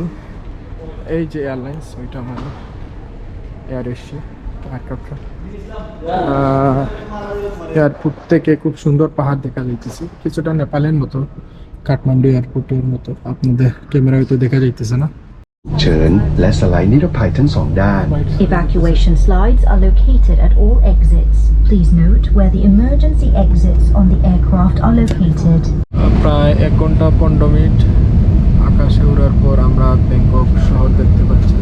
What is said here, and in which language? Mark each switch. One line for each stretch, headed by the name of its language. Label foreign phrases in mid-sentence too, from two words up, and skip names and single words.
Bangla: এই যে এয়ারলাইন্স, ওইটা আমাদের এয়ার এশিয়া। এয়ারপোর্ট থেকে খুব সুন্দর পাহাড় দেখা যাইতেছে, কিছুটা নেপালের মতো। কাঠমান্ডু এয়ারপোর্টের মতো আপনাদের ক্যামেরায় তো দেখা যাইতেছে না।
Thai: เชิญและสไลด์นิรภัยทั้งสองด้าน
English: Evacuation slides are located at all exits. Please note where the emergency exits on the aircraft are located.
Bangla: প্রায় 1 ঘন্টা 15 মিনিট আকাশে উড়ার পর আমরা ব্যাংকক শহর দেখতে পাচ্ছি।